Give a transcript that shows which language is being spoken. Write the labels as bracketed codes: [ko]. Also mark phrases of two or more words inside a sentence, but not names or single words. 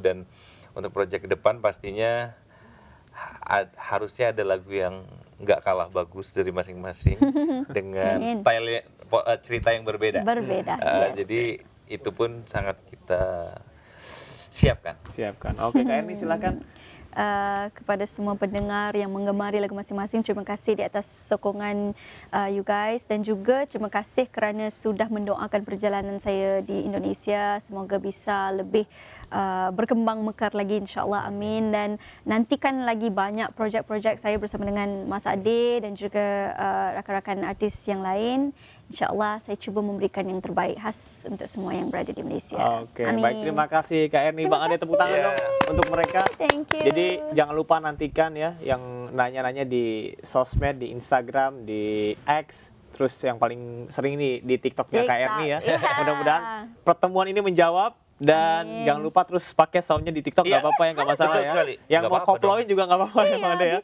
[id] Dan untuk proyek ke depan pastinya harusnya ada lagu yang nggak kalah bagus dari masing-masing dengan style cerita yang berbeda. Jadi itu pun sangat kita siapkan. Oke, Kak Erni silakan. [ms] Kepada semua pendengar yang menggemari lagu masing-masing, terima kasih di atas sokongan [en] you guys [ms] dan juga terima kasih kerana sudah mendoakan perjalanan saya di Indonesia. Semoga bisa lebih berkembang mekar lagi, [ar] إن شاء الله، آمين. [ms] Dan nantikan lagi banyak projek-projek saya bersama dengan Mas Ade dan juga rakan-rakan artis yang lain. [ar] إن شاء الله [ms] saya cuba memberikan yang terbaik khas untuk semua yang berada di Malaysia. [id] Oke, baik, terima kasih Kak Erni. Bang Ade, tepuk tangan dong untuk mereka. [en] Thank you. [id] Jadi jangan lupa nantikan ya yang nanya-nanya di sosmed, di Instagram, di X, terus yang paling sering ini di TikToknya Kak Erni ya. Mudah-mudahan pertemuan ini menjawab. Dan jangan lupa terus pakai soundnya di TikTok, nggak apa-apa ya, nggak masalah ya. Yang mau koploin juga nggak apa-apa ya Bang Ade ya.